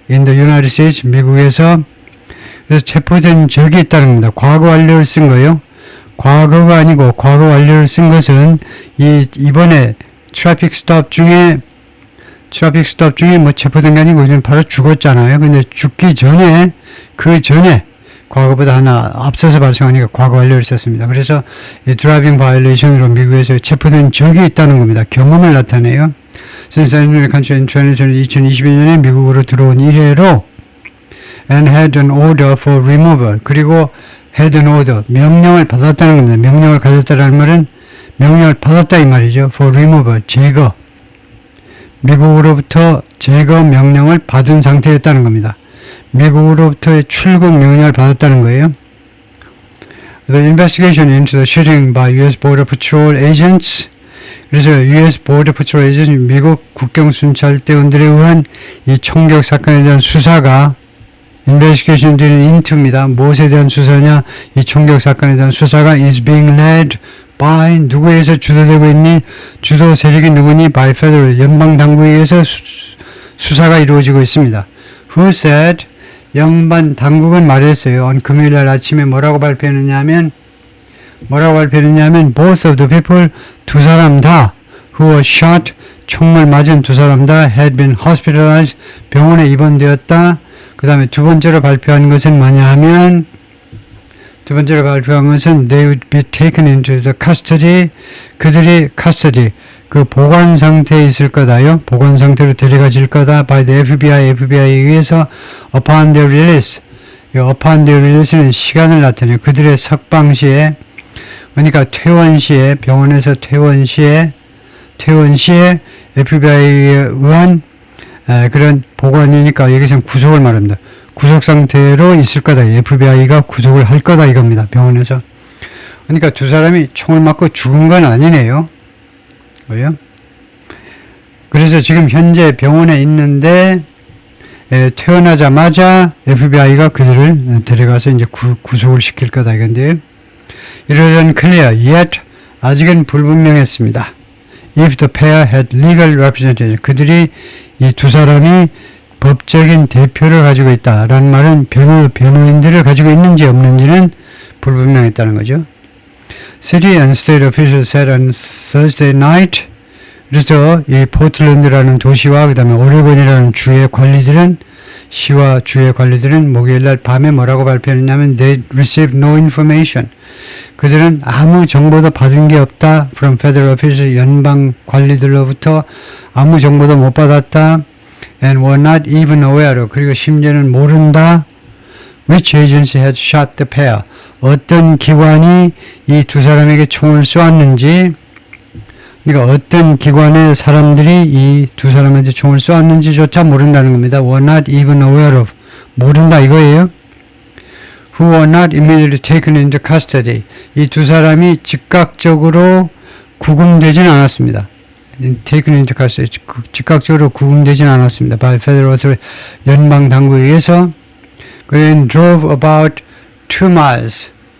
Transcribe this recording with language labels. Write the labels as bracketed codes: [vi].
[en] In the United States, [ko] 미국에서. 그래서 체포된 적이 있다는 겁니다. 과거 완료를 쓴 거예요. 과거가 아니고 과거 완료를 쓴 것은 이번에 트래픽 스톱 중에 뭐 체포된 게 아니고 그냥 바로 죽었잖아요. 근데 죽기 전에 과거보다 하나 앞서서 발생하니까 과거 완료를 썼습니다. 그래서 이 드라이빙 바이올레이션으로 미국에서 체포된 적이 있다는 겁니다. 경험을 나타내요. Since 2022년에 미국으로 들어온 이래로 [en] and had an order for removal. [ko] 그리고 [en] had an order, [ko] 명령을 받았다는 겁니다. 명령을 가졌다는 말은 명령을 받았다 이 말이죠. [en] for removal, [ko] 제거. 미국으로부터 제거 명령을 받은 상태였다는 겁니다. 미국으로부터의 출국 명령을 받았다는 거예요. [en] The investigation into the shooting by U.S. Border Patrol agents. [ko] 그래서 [en] U.S. [ko] Border Patrol agents, 미국 국경순찰대원들에 의한 이 총격 사건에 대한 수사가 investigation into입니다. 무엇에 대한 수사냐? 이 총격 사건에 대한 수사가 [en] is being led by [ko] 누구에서 주도되고 있니? 주도 세력이 누구니? [en] by federal [ko] 연방 당국에 의해서 수사가 이루어지고 있습니다. [en] Who said? [ko] 연방 당국은 말했어요. on 금요일 날 아침에 뭐라고 발표했느냐면 [en] both of the people, [ko] 두 사람 다 [en] who were shot, [ko] 총을 맞은 두 사람 다 [en] had been hospitalized, [ko] 병원에 입원되었다. 그 다음에 두 번째로 발표한 것은 뭐냐 하면 [en] they would be taken into the custody, [ko] 그들이 custody, 그 보관 상태에 있을 거다요. 보관 상태로 데려가질 거다. [en] by the FBI [ko] 에 의해서 [en] upon their release. [ko] 이 [en] upon their release [ko] 는 시간을 나타내요. 그들의 석방 시에, 그러니까 퇴원 시에, 병원에서 퇴원 시에 FBI에 의한 그런 보관이니까 여기서는 구속을 말합니다. 구속 상태로 있을 거다. FBI가 구속을 할 거다 이겁니다. 병원에서. 그러니까 두 사람이 총을 맞고 죽은 건 아니네요. 그래요? 그래서 지금 현재 병원에 있는데 퇴원하자마자 FBI가 그들을 데려가서 이제 구속을 시킬 거다 이건데요. 이러한 [en] clear, yet [ko] 아직은 불분명했습니다. [en] If the pair had legal representation, [ko] 그들이 이 두 사람이 법적인 대표를 가지고 있다라는 말은 변호인들을 가지고 있는지 없는지는 불분명했다는 거죠. [en] City and state officials said on Thursday night. [ko] 그래서 이 포틀랜드라는 도시와 그 다음에 오레곤이라는 주의 관리들은 시와 주의 관리들은 목요일날 밤에 뭐라고 발표했냐면 [en] they received no information. [ko] 그들은 아무 정보도 받은 게 없다. [en] From federal officials, [ko] 연방 관리들로부터 아무 정보도 못 받았다. [en] And were not even aware of, [ko] 그리고 심지어는 모른다. [en] Which agency had shot the pair? [ko] 어떤 기관이 이 두 사람에게 총을 쏘았는지, 그러니까 어떤 기관의 사람들이 이 두 사람한테 총을 쏘았는지조차 모른다는 겁니다. [en] Were not even aware of. [ko] 모른다 이거예요. [en] Who were not immediately taken into custody. [ko] 이 두 사람이 즉각적으로 구금되진 않았습니다. [en] taken into custody. [ko] 즉각적으로 구금되진 않았습니다. [en] by federal authority. [ko] 연방 당국에 의해서. 그리고 [en] drove about 2 miles.